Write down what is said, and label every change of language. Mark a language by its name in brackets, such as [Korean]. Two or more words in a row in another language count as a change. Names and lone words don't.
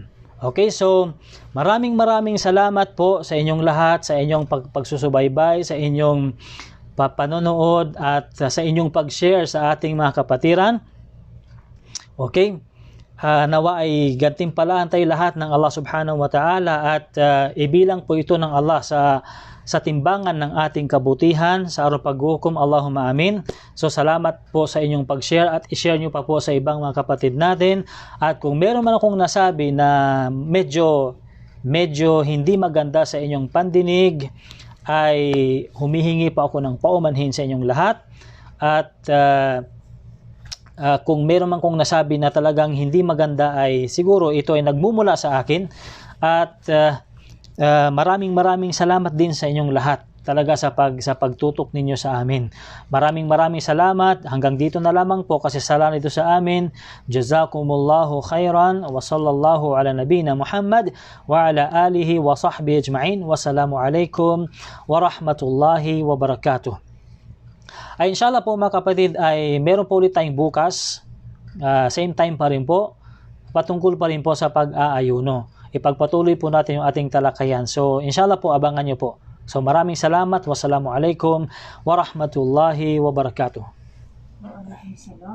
[Filipino] Okay, so maraming salamat po sa inyong lahat, sa inyong pagsusubaybay, sa inyong panonood at sa inyong pag-share sa ating mga kapatiran. Okay, nawa ay gantimpalaan tayo lahat ng [Arabic] الله سبحانه وتعالى [Filipino] at ibilang po ito ng Allah sa timbangan ng ating kabutihan sa araw paghukom. [Arabic] اللهم آمين. [Filipino] So salamat po sa inyong pag-share at i-share nyo pa po sa ibang mga kapatid natin. At kung meron man akong nasabi na medyo hindi maganda sa inyong pandinig, ay humihingi pa ako ng paumanhin sa inyong lahat. At kung meron man kong nasabi na talagang hindi maganda, ay siguro ito ay nagmumula sa akin. At maraming salamat din sa inyong lahat talaga sa pagtutok ninyo sa amin. Maraming salamat. Hanggang dito na lamang po kasi sala nito sa amin. [Arabic] جزاكم الله خيرا وصلى الله على نبينا محمد وعلى آله وصحبه أجمعين. والسلام عليكم ورحمة الله وبركاته. [Filipino] Ay inshallah po mga kapatid, ay meron po ulit tayong bukas, same time pa rin po, patungkol pa rin po sa pag-aayuno. Ipagpatuloy po natin yung ating talakayan. So inshallah po, abangan nyo po. So maraming salamat. [Arabic] والسلام عليكم ورحمة الله وبركاته.